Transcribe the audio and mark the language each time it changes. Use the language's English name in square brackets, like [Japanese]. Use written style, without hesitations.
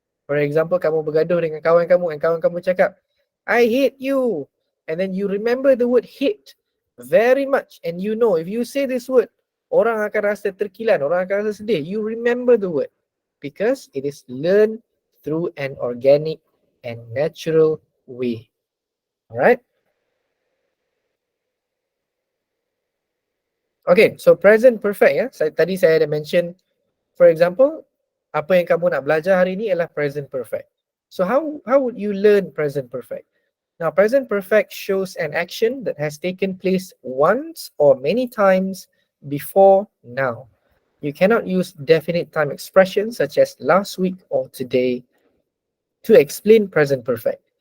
[English] For example, [Malay] kamu bergaduh dengan kawan kamu and kawan kamu cakap, [English] I hate you. And then you remember the word hate very much. And you know, if you say this word, [Malay] orang akan rasa terkilan, orang akan rasa sedih. [English] You remember the word because it is learned through an organic and natural way. Alright? Okay, so present perfect ya. [Malay] Tadi saya ada mention, [English] for example, [Malay] apa yang kamu nak belajar hari ini ialah present perfect. [English] So how would you learn present perfect? Now, present perfect shows an action that has taken place once or many times before now. You cannot use definite time expressions such as last week or today to explain present perfect.